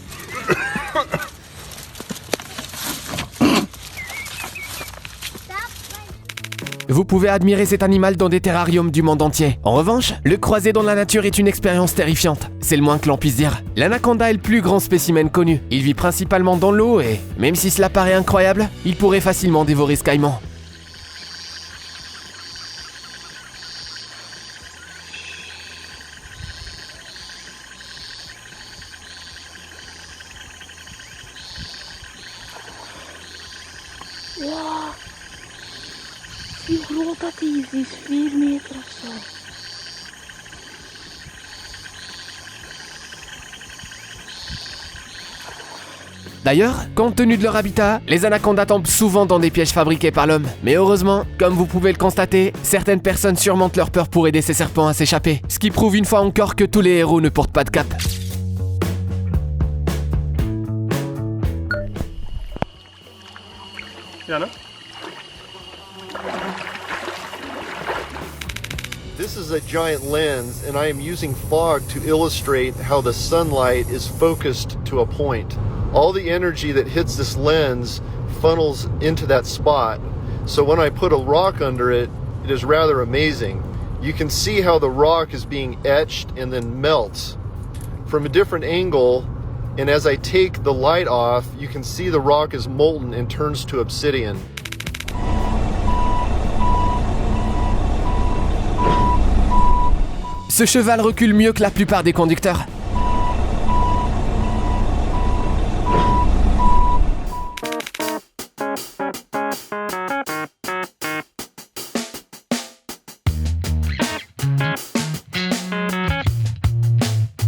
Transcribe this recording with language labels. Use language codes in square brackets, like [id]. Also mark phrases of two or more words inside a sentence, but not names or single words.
[fr] Vous pouvez admirer cet animal dans des terrariums du monde entier. En revanche, le croiser dans la nature est une expérience terrifiante. C'est le moins que l'on puisse dire. L'anaconda est le plus grand spécimen connu. Il vit principalement dans l'eau et, même si cela paraît incroyable, il pourrait facilement dévorer ce caïman. Wow. [nl] Zie hoe groot dat is. Die is 4 meter of zo. [fr] D'ailleurs, compte tenu de leur habitat, les anacondas tombent souvent dans des pièges fabriqués par l'homme. Mais heureusement, comme vous pouvez le constater, certaines personnes surmontent leur peur pour aider ces serpents à s'échapper. Ce qui prouve une fois encore que tous les héros ne portent pas de cap. Yana? [en] This is a giant lens, and I am using fog to illustrate how the sunlight is focused to a point. All the energy that hits this lens funnels into that spot. So when I put a rock under it, it is rather amazing. You can see how the rock is being etched and then melts from a different angle. And as I take the light off, you can see the rock is molten and turns to obsidian. [fr] Ce cheval recule mieux que la plupart des conducteurs. Lorsqu'elle